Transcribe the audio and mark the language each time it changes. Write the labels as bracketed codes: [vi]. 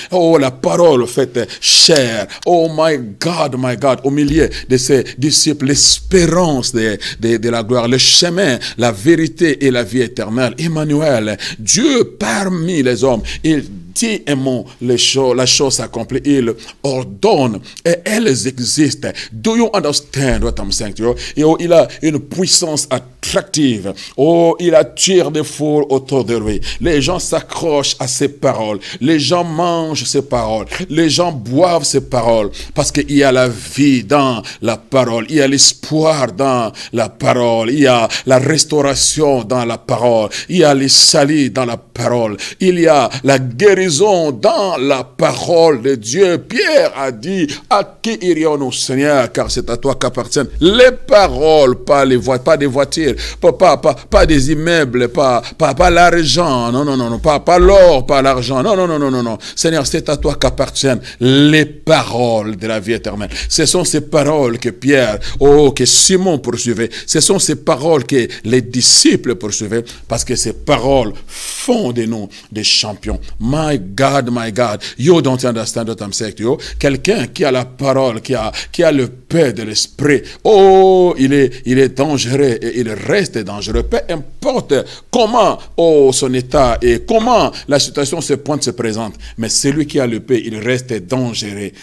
[fr] Oh, la parole faite chair. [en] Oh my God, [fr] au milieu de ses disciples, l'espérance de la gloire, le chemin, la vérité et la vie éternelle. Emmanuel, Dieu parmi les hommes, il dit un mot, la chose s'accomplit, il ordonne et elles existent. [en] Do you understand what I'm saying to you? [fr] Et il a une puissance attractive. Il attire des foules autour de lui. Les gens s'accrochent à ses paroles. Les gens mangent ses paroles. Les gens boivent ses paroles. Parce qu'il y a la vie dans la parole. Il y a l'espoir dans la parole. Il y a la restauration dans la parole. Il y a les salis dans la parole. Il y a la guérison dans la parole de Dieu. Pierre a dit, à qui irions-nous, Seigneur, car c'est à toi qu'appartiennent les paroles, pas des voitures, pas des immeubles, pas l'argent, non, pas l'or, pas l'argent, non. Seigneur, c'est à toi qu'appartiennent les paroles de la vie éternelle. Ce sont ces paroles que Pierre, que Simon poursuivait. Ce sont ces paroles que les disciples poursuivaient, parce que ces paroles font de nous des champions. [en] My God, you don't understand what I'm saying to you. [fr] Quelqu'un qui a la parole, qui a le paix de l'esprit, il est dangereux et il reste dangereux. Peu importe comment son état et comment la situation se présente, mais celui qui a le paix, il reste dangereux.